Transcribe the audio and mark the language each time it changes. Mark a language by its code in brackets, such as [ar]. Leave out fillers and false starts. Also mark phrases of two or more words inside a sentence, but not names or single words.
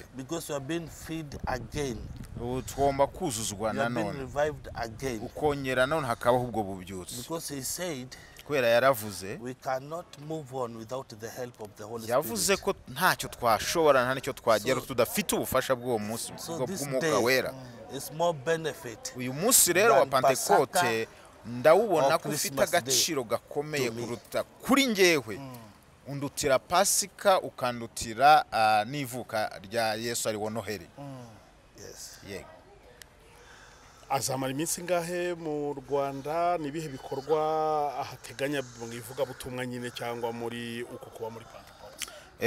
[en] Because you are being filled again. [rw] Tugomba kuzuzwa [en] You are being [rw] nanone. [en] revived again. [rw] Ukongera none hakabaho ubwo bubyutse. [en] Because he said [rw] Kubera yaravuze. [en] we cannot move on without the help of the Holy [rw] Yavuze [en] Spirit. [rw] ko ntacyo twashobora nta nicyo twagera tudafite ubufasha bw'uwo munsi [en] So this [rw] bw'umwuka wera. [en] day is more benefit. [rw] Uyu munsi rero wa [en] than [rw] Pentecote Pasaka ndawubona [en] or [rw] ko ufite [en] Christmas Day [rw] agaciro gakomeye [en] to me. [rw] kuruta kuri njyewe. Undutira Pasika ukandutira n'ivuka rya Yesu ari wo Noheli. [en] Yes. [rw] Yego. azamara iminsi ngahe mu Rwanda nibihe bikorwa ahateganya mu ivugabutumwa nyine cyangwa muri uko kuba muri Pentecote?